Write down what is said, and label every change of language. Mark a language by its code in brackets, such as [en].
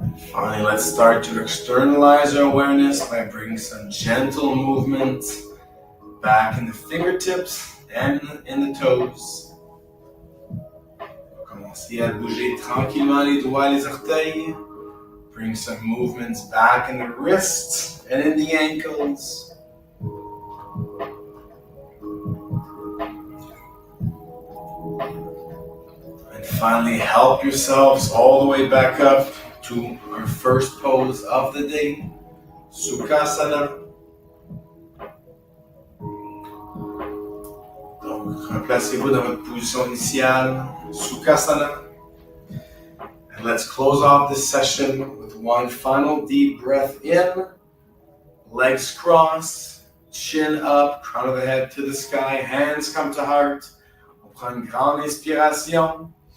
[en] Finally, let's start to externalize our awareness by bringing some gentle movement back in the fingertips and in the toes. [fr] Commencez à bouger tranquillement les doigts et les orteils. [en] Bring some movements back in the wrists and in the ankles. And finally, help yourselves all the way back up to our first pose of the day, Sukhasana. [fr] Donc, replacez-vous dans votre position initiale, Sukhasana. [en] And let's close off this session with one final deep breath in, legs cross, chin up, crown of the head to the sky, hands come to heart. [fr] On prend une grande inspiration.